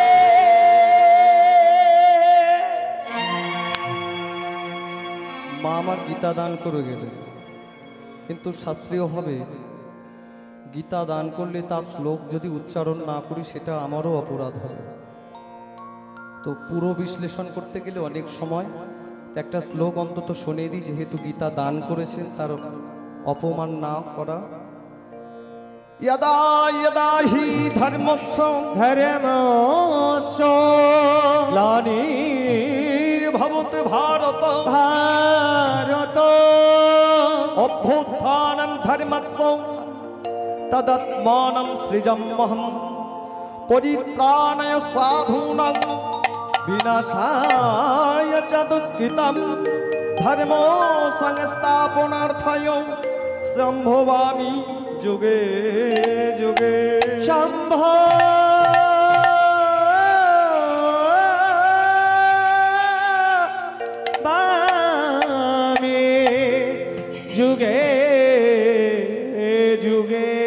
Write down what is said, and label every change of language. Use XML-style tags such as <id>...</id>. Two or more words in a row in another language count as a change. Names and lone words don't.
<bn>মা আমার গীতা দান করে গেলেন, কিন্তু শাস্ত্রীয়ভাবে গীতা দান করলে তার শ্লোক যদি উচ্চারণ না করি সেটা আমারও অপরাধ হবে। তো পুরো বিশ্লেষণ করতে গেলে অনেক সময় একটা শ্লোক অন্তত শুনে দিই, যেহেতু গীতা দান করেছেন তার অপমান না করা।</bn> <sa>यदा यदा हि धर्मस्य ধর্মস্য ग्लानिर्भवति भारत ভারত अभ्युत्थानं धर्मस्य तदात्मानं सृजम्यहं परित्राणाय साधूनां विनाशाय च दुष्कृतं धर्मो संस्थापनार्थाय सम्भवामि जुगे जुगे। শম্ভ বামে যুগে যুগে</sa>